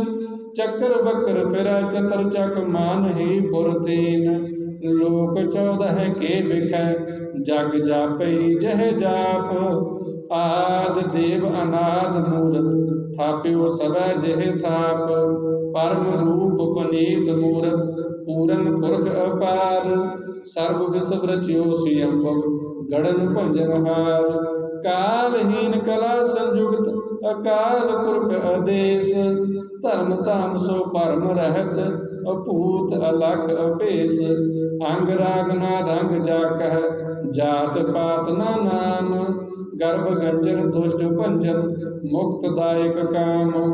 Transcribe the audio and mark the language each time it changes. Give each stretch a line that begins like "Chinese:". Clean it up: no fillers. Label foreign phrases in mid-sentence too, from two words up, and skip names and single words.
Braj: चक्र बक्र फिरा चतर चक मान ही पुरतीन। लोक 14 के बिख जग जापई जह जाप। आद देव अनाद मूरत थाप्यो सबै जह थाप। परम रूप पनीत मूरत पूरन पुरख अपार। सर्व विश्व रच्यो स्वयंभव गणन भंजनहार। कालहीन कला संयुक्त अकाल पुरख आदेश। धर्म धाम सो परम रहत अपूत अलख अपेश। अंग राग ना रंग जाकह जात पात ना नाम। गर्भ गंजन दुष्ट भंजन मुक्तदायक काम।